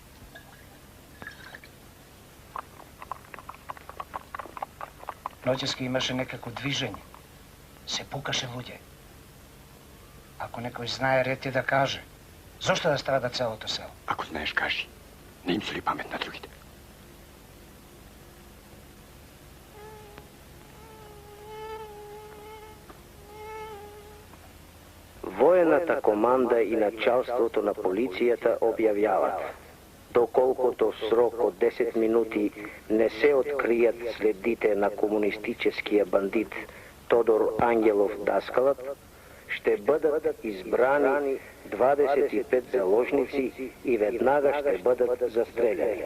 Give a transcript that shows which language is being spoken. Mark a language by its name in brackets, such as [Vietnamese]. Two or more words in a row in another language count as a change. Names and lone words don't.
[Macedonian] Noćeski imаше nekako движение. Се пукаше луѓе. Ако некој знае, ред е да каже. Зошто да страда целото село? Ако знаеш, кажи. Не им соли памет на другите. [Bulgarian] Военната команда и началството на полицията обявяват, доколкото в срок от 10 минути не се открият следите на комунистическия бандит Тодор Ангелов Даскалът, ще бъдат избрани 25 заложници и веднага ще бъдат застреляни.